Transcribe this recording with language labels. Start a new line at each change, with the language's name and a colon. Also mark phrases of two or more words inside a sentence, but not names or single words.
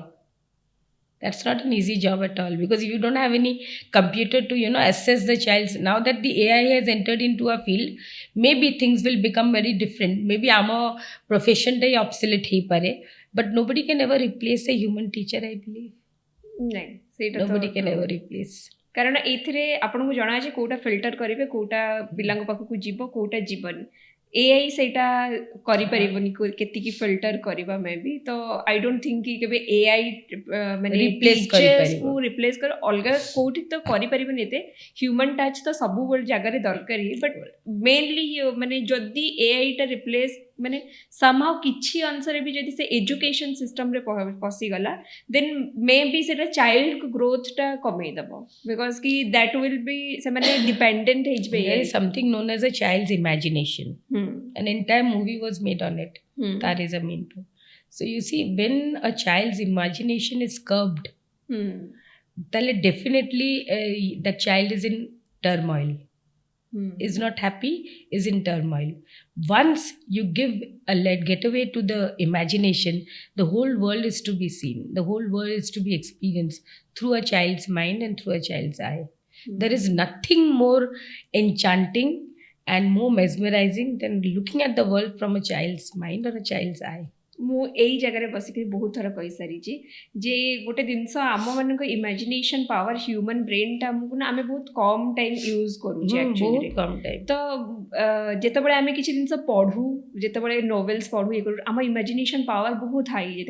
English: That's not an easy job at all, because if you don't have any computer to assess the child's, now that the AI has entered into our field, maybe things will become very different. Maybe our profession day obsolete hi pare, but nobody can ever replace a human teacher, I believe. Nobody can ever replace.
Odia: କାରଣ ଏଇଥିରେ ଆପଣଙ୍କୁ ଜଣା ଅଛି କୋଉଟା ଫିଲ୍ଟର କରିବେ, କୋଉଟା ପିଲାଙ୍କ ପାଖକୁ ଯିବ, କୋଉଟା ଯିବନି. AI ସେଇଟା କରିପାରିବନି କେତିକି ଫିଲ୍ଟର କରିବା
English: may be.
Odia: ତ
English: I don't think
Odia: କି କେବେ AI ମାନେ
English: teachers-ku replace
Odia: କରି ଅଲଗା କୋଉଠି ତ କରିପାରିବନି. ଏତେ
English: human touch
Odia: ତ ସବୁବେଳେ ଜାଗାରେ ଦରକାର ହିଁ,
English: but mainly
Odia: ମାନେ ଯଦି AIଟା ରିପ୍ଲେସ୍ ମାନେ somehow କିଛି ଅଂଶରେ ବି ଯଦି ସେ
English: education system-re
Odia: ପଶିଗଲା,
English: then may be
Odia: ସେଇଟା
English: child growth-ta
Odia: କମେଇ ଦେବ, ବିକଜ କି
English: that will be
Odia: ସେମାନେ ଡିପେଣ୍ଡେଣ୍ଟ ହେଇଯିବେ.
English: There is something known as a child's imagination. An entire movie was made on it. Tare Zameen Par. So you see, when a child's imagination is curbed, then definitely that child is in turmoil. Is not happy, is in turmoil. Once you give a getaway to the imagination, the whole world is to be seen. The whole world is to be experienced through a child's mind and through a child's eye. There is nothing more enchanting and more mesmerizing than looking at the world from a child's mind or a child's eye.
Odia: ମୁଁ ଏଇ ଜାଗାରେ ବସିକି ବହୁତ ଥର କହିସାରିଛି ଯେ ଗୋଟେ ଜିନିଷ ଆମମାନଙ୍କ
English: imagination power, human brain-ta
Odia: ଆମକୁ ନା ଆମେ ବହୁତ କମ୍
English: time use
Odia: କରୁଛେ ଆକ୍ଚୁଆଲି. ତ ଯେତେବେଳେ ଆମେ କିଛି ଜିନିଷ ପଢ଼ୁ, ଯେତେବେଳେ ନୋଭେଲ୍ସ ପଢ଼ୁ, ଇଏ କରୁ, ଆମ
English: imagination power
Odia: ବହୁତ ହାଇ ହେଇଯାଇଥାଏ.